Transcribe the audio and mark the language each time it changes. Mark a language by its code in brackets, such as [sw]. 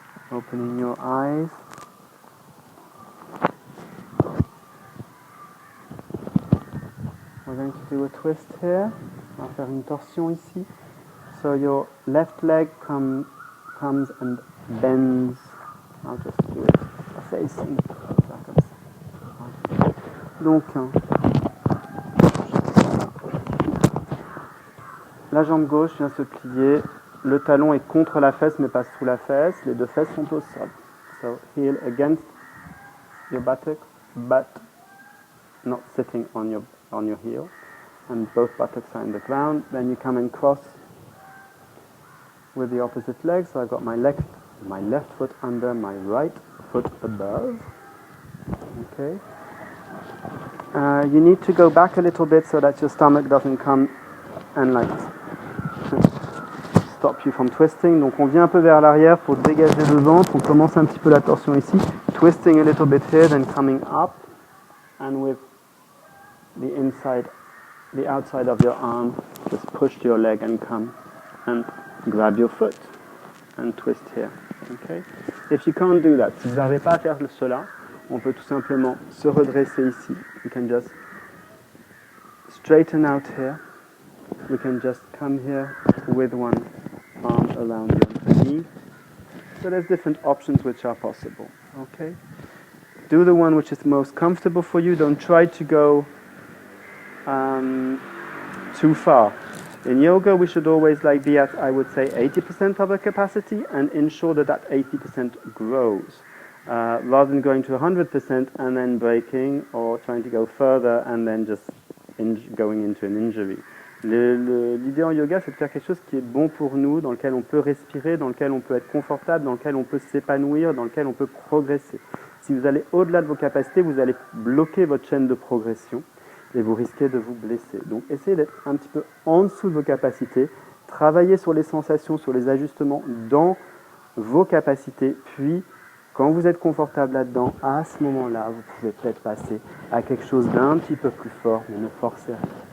[en] Opening your eyes. We're going to do a twist here. [fr] On va faire une torsion ici. [en] So your left leg comes and bends. I'll just do it facing. [fr] Comme ça. Donc, la jambe gauche vient se plier, le talon est contre la fesse mais pas sous la fesse, les deux fesses sont au sol. [en] So, heel against your buttocks, but not sitting on your heel, and both buttocks are in the ground. Then you come and cross with the opposite leg. So I've got my left foot under my right foot above. Okay. You need to go back a little bit so that your stomach doesn't come and like stop you from twisting. [fr] Donc on vient un peu vers l'arrière pour dégager le ventre. On commence un petit peu la torsion ici. [en] Twisting a little bit here, then coming up, and with the outside of your arm, just push to your leg and come and grab your foot and twist here. Okay? If you can't do that, [fr] si vous n'arrivez pas à faire cela, on peut tout simplement se redresser ici. [en] You can just straighten out here. We can just come here with one arm around your knee. So there's different options which are possible. Okay? Do the one which is most comfortable for you. Don't try to go too far. In yoga, we should always be at, I would say, 80% of our capacity and ensure that that 80% grows. Rather than going to 100% and then breaking or trying to go further and then just going into an injury. [fr] L'idée en yoga, c'est de faire quelque chose qui est bon pour nous, dans lequel on peut respirer, dans lequel on peut être confortable, dans lequel on peut s'épanouir, dans lequel on peut progresser. Si vous allez au-delà de vos capacités, vous allez bloquer votre chaîne de progression et vous risquez de vous blesser. Donc essayez d'être un petit peu en dessous de vos capacités, travaillez sur les sensations, sur les ajustements dans vos capacités, puis quand vous êtes confortable là-dedans, à ce moment-là, vous pouvez peut-être passer à quelque chose d'un petit peu plus fort, mais ne forcez rien.